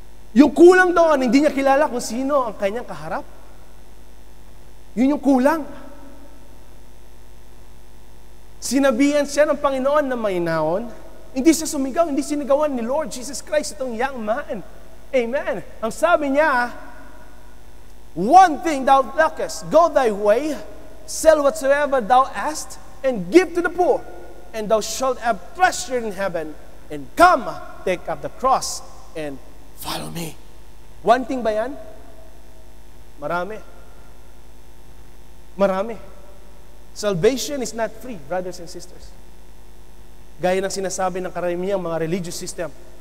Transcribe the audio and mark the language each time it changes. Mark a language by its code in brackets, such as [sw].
[tl] Yung kulang doon, hindi niya kilala kung sino ang kanyang kaharap. Yun yung kulang. Sinabihan siya ng Panginoon na maynaon. Hindi siya sumigaw, hindi sinigawan ni Lord Jesus Christ itong young man. Amen. Ang sabi niya, [en] one thing thou lackest, go thy way, sell whatsoever thou hast, and give to the poor, and thou shalt have treasure in heaven, and come, take up the cross, and follow me. One thing ba yan? [tl] Marami. Marami. [en] Salvation is not free, brothers and sisters. [tl] Gaya ng sinasabi ng karamihang mga religious system.